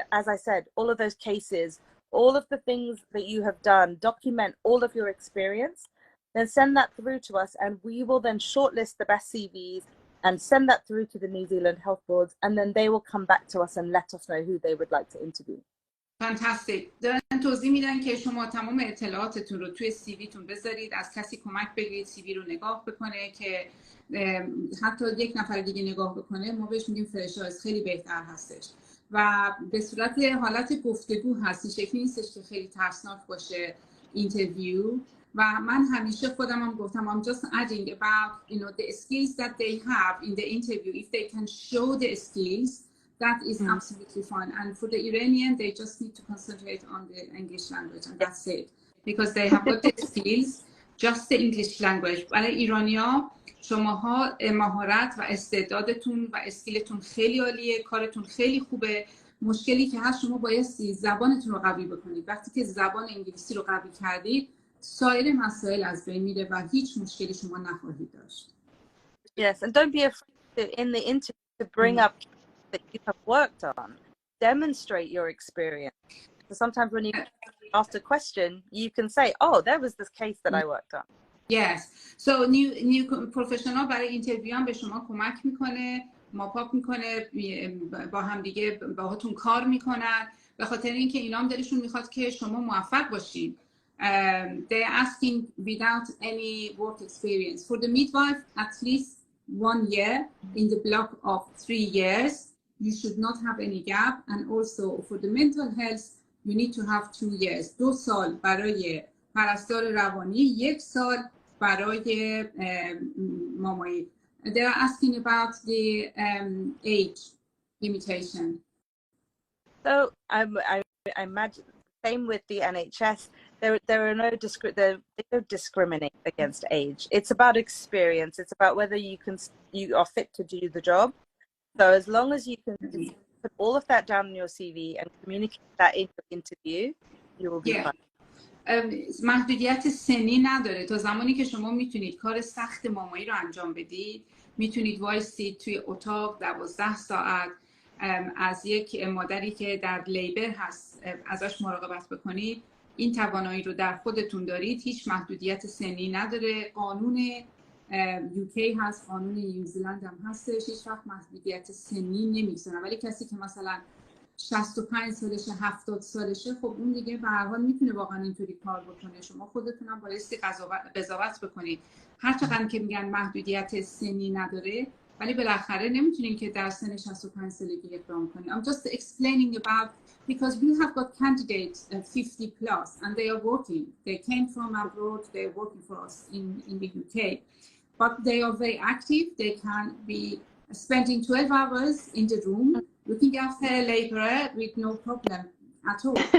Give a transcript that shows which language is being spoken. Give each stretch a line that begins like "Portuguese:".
English: As I said, all of those cases, all of the things that you have done, document all of your experience, then send that through to us, and we will then shortlist the best CVs and send that through to the New Zealand Health Boards, and then they will come back to us and let us know who they would like to interview. Fantastic.
Persian: دارن توضیح میدن که شما تمام اطلاعاتتون رو توی سیویتون بذارید، از کسی کمک بگیرید سیوی رو نگاه بکنه، که حتی یک نفر دیگه نگاه بکنه ما بهش میگیم فرشایز، خیلی بهتر هستش و به صورت حالت گفتگو هست. این شکلی نیستش که خیلی ترسناک باشه اینترویو. و من همیشه خودم هم گفتم
English: I'm just adding about the skills that they have in the interview. If they can show the skills, that is absolutely fine. And for the Iranian, they just need to concentrate on the English language, and that's it. Because they have got the skills, just the English language.
Persian: برای ایرانیا شماها مهارت و استعدادتون و اسکیلتون خیلی عالیه، کارتون خیلی خوبه. مشکلی که هست شما بایستی زبانتون رو قوی بکنید. وقتی که زبان انگلیسی رو قوی کردید، سایر مسائل از بین میره و هیچ مشکلی شما نخواهید داشت.
English: Yes, and don't be afraid in the interview to bring up that you have worked on. Demonstrate your experience. So sometimes when you ask a question, you can say, "Oh, there was this case that I worked on." Yes.
Persian: So new professional برای اینترویو هم به شما کمک میکنه، ماپ میکنه، با هم دیگه باهاتون کار میکنن، به خاطر اینکه اینا هم دلشون میخواد که شما موفق باشین.
English: They are asking without any work experience. For the midwife, at least 1 year in the block of 3 years. You should not have any gap. And also for the mental health, you need to have 2 years.
Persian: 2 سال برای پرستار روانی، 1 سال برای مامایی.
English: They are asking about the age limitation. So I imagine same with the NHS. There are they don't discriminate against age. It's about experience. It's about whether you are fit to do the job. So as long as you can put all of that down in your CV and communicate that in your interview, you will be fine.
Persian: محدودیت سنی نداره. تا زمانی که شما میتونید کار سخت مامایی رو انجام بدید، میتونید وایسید توی اتاق 12 ساعت از یک مادری که در لیبر هست ازش مراقبت بکنید، این توانایی رو در خودتون دارید. هیچ محدودیت سنی نداره. قانون UK هست، قانون نیوزیلند هم هستش، هیچ وقت محدودیت سنی نمیگذارن. ولی کسی که مثلا 65 سالشه، 70 سالشه، خب اون دیگه به هر حال میتونه واقعا اینطوری کار بکنه. شما خودتون هم بایستی قضاوت بکنید. هر چقدر که میگن محدودیت سنی نداره، ولی بالاخره نمیتونین که در سن 65 سالگی اقدام کنید.
English: I'm just explaining about because we have got candidates 50 plus and they are working. They came from abroad, they are working for us in the UK. But they are very active. They can be spending 12 hours in the room looking after a laborer with no problem at all.